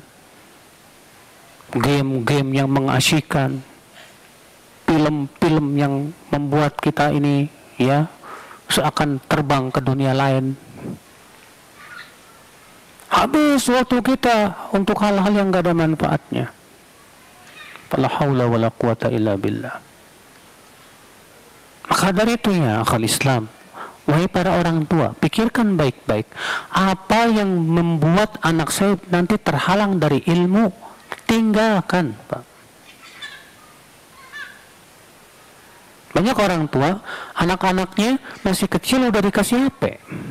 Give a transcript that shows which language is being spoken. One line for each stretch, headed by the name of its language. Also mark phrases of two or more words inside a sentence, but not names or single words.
Indonesian: Game-game yang mengasyikkan. Film-film yang membuat kita ini ya seakan terbang ke dunia lain. Habis waktu kita untuk hal-hal yang gak ada manfaatnya.
Arabic: لا حول ولا قوة إلا بالله.
Indonesian: Maka dari itu ya akal Islam, wahai para orang tua, pikirkan baik-baik apa yang membuat anak saya nanti terhalang dari ilmu. Tinggalkan Pak. Banyak orang tua, anak-anaknya masih kecil udah dikasih HP.